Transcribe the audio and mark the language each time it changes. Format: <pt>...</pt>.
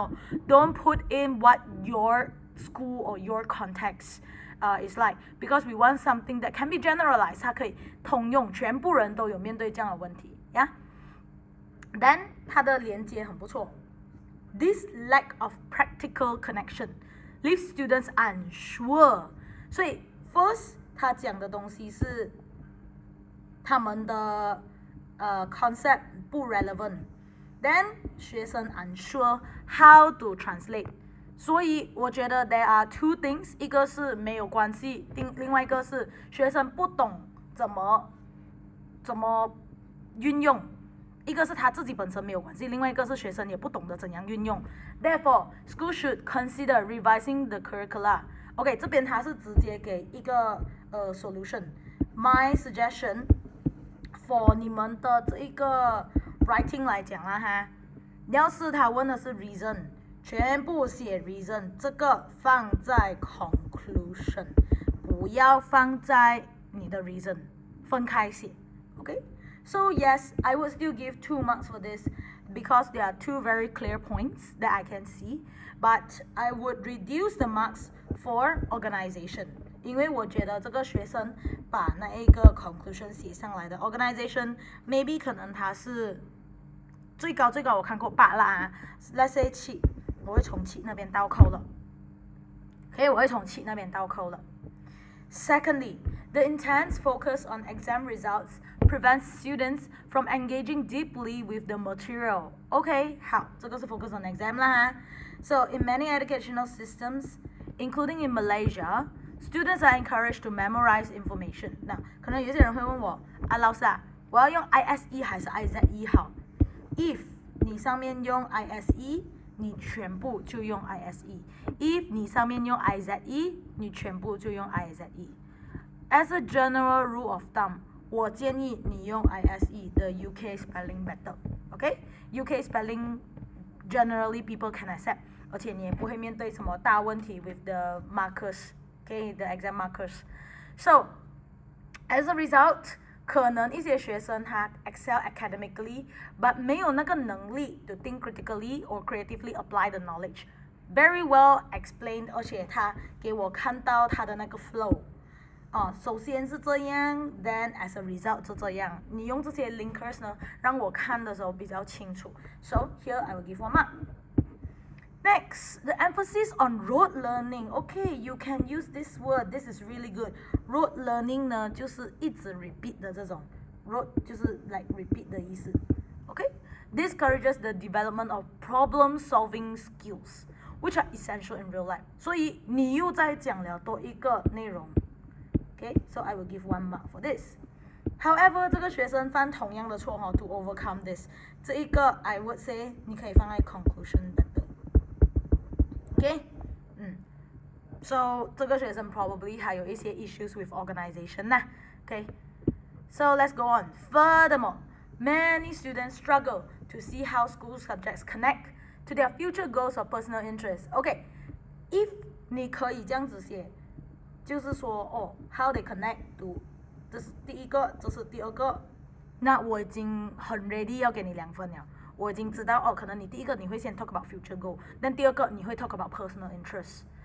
<en>No, don't put in what your school or your context is like because we want something that can be generalized.</en> <zh>它可以通用，全部人都有面对这样的问题 ，yeah. Then 它的连接很不错。</zh> <en>This lack of practical connection leaves students unsure.</en> <zh>所以 first 他讲的东西是他们的concept 不 relevant.</zh> <en>Then 学生 unsure how to translate.</en> <zh>所以我觉得</zh> <en>there are 2 things.</en> <zh>一个是没有关系，另外一个是学生不懂怎么运用。一个是他自己本身没有关系，另外一个是学生也不懂得怎样运用。</zh> <en>Therefore, school should consider revising the curricula.</en> <zh>OK, 这边他是直接给一个solution.</zh> <en>My suggestion for</en> <zh>你们的这一个</zh> <en>writing</en> <zh>来讲啦哈，要是他问的是 reason， 全部写 reason， 这个放在 conclusion， 不要放在你的 reason， 分开写</zh> <en>OK。So yes, I would still give 2 marks for this because there are 2 very clear points that I can see. But I would reduce the marks for organization.</en> <zh>因为我觉得这个学生把那一个 conclusion 写上来的 organization, maybe 可能他是最高我看过8啦 ，let's say 7，我会从7那边倒扣了。 OK， 我会从7那边倒扣了。</zh> <en>Secondly, the intense focus on exam results prevents students from engaging deeply with the material. OK,</en> <zh>好，这个是</zh> <en>focus on exam 啦。 So in many educational systems, including in Malaysia, students are encouraged to memorize information.</en> <zh>那可能有些人会问我，老师啊，我要用 ISE 还是 IZE 好 ？If 你上面用 ISE， 你全部就用 ISE；If 你上面用 IZE， 你全部就用 IZE。</zh> <en>As a general rule of thumb,</en> <zh>我建议你用 ISE 的 UK spelling better. OK?</zh> <en>UK spelling generally people can accept.</en> <zh>而且你也不会面对什么大问题</zh> <en>with the markers. Okay? The exam markers. So, as a result,</en> <zh>可能一些学生他</zh> <en>excel academically, but</en> <zh>没有那个能力</zh> <en>to think critically or creatively apply the knowledge. Very well explained,</en> <zh>而且他给我看到他的那个 flow. 首先是这样 then as a result 就这样。你用这些 linkers 呢，让我看的时候比较清楚。</zh> <en>So here I will give 1 mark. Next, the emphasis on rote learning. Okay, you can use this word. This is really good.</en> <zh>Rote learning 呢，就是一直 repeat 的这种。</zh> <en>Rote</en> <zh>就是</zh> <en>like repeat 的意思。 Okay? Discourages the development of problem-solving skills, which are essential in real life.</en> <zh>所以你又在讲了多一个内容。</zh> <en>Okay, so I will give 1 mark for this.</en> <zh>However, 这个学生犯同样的错</zh> <en>to overcome this.</en> <zh>这一个</zh> <en>I would say</en> <zh>你可以放在 conclusion better.Okay?</zh> <en>So,</en> <zh>这个学生</zh> <en>probably 还有一些 issues with organization. Okay? So, let's go on. Furthermore, many students struggle to see how school subjects connect to their future goals or personal interests.</en> <zh>Okay, if 你可以这样子写，就是说</zh> <en>how they connect to</en> <zh>这是第一个，这是第二个，那我已经很 ready 要给你2分了。我已经知道可能你第一个你会先</zh> <en>talk about</en> <zh>future goal， 但第二个你会 talk about personal interest.</zh>